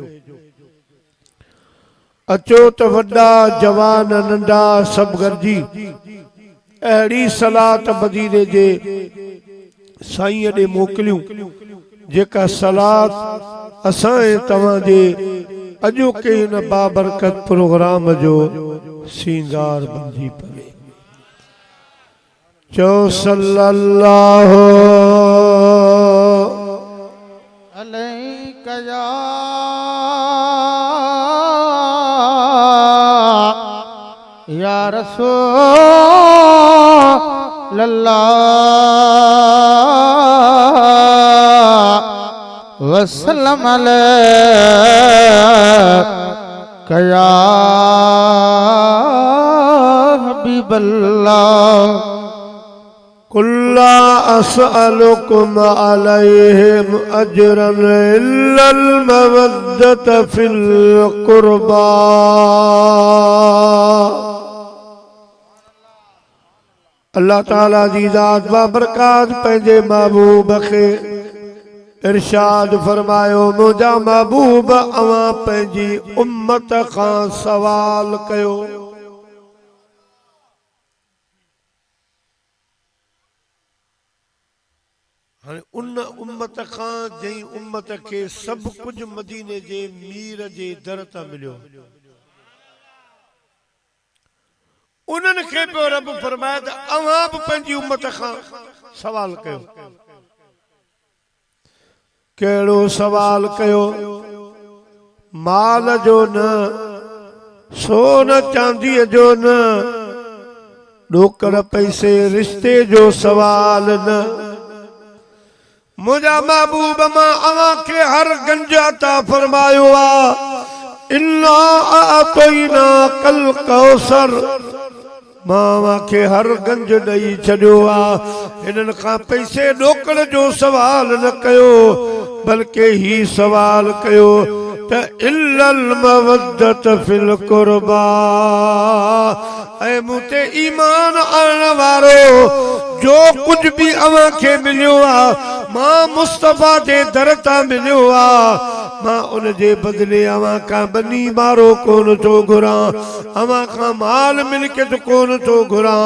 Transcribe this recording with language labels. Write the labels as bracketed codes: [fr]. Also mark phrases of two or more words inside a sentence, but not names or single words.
[sd] अचो त वॾा जवान नंढा सभु गॾिजी अहिड़ी सलात मदीने जे साईं ॾे मोकिलियूं जेका सलात असां ऐं तव्हां जे अॼोके हिन बाबरकत प्रोग्राम जो सींगार बंदी पवे। [ar] चो صلى الله عليك يا رسول الله وسلم عليك يا حبيب الله. قل لا أسألكم عليهم أجرا إلا المودة في القربى. [sd] अल्लाह ताला जी ज़ात बाबरकात पंहिंजे महबूब खे इरशाद फरमायो मुंहिंजा महबूब अवां पंहिंजी उम्मत खां सवाल कयो। हाँ उन उम्मत खां जंहिं उम्मत के सब कुछ मदीने जे मीर जे दर तां मिलियो उन्हनि खे पियो रब फरमाए त अवां बि पंहिंजी उम्मत खां सवाल कयो। कहिड़ो सवाल कयो? माल जो न, सोन चांदीअ जो न, ॾोकड़ पैसे रिश्ते जो सवाल न। मुझा महबूब मां अवां खे हर गंज अता फरमायो आ। [ar] إنا أعطيناك الكوثر [sd] मां अवां खे हर गंज ॾेई छॾियो आ। हिननि खां पैसे ॾोकड़ जो सवाल न कयो बल्कि ही सवाल कयो त [ar] إلا المودة في القربى. [sd] ऐ मूं ते ईमान आणण वारो जो कुछ भी अवां खे मिलियो आ मां मुस्तफा जे दर तां मिलियो आ। मां उन जे बदले अवां खां बनी मारो कोन थो घुरां, अवां खां माल मिल्कियत कोन थो घुरां।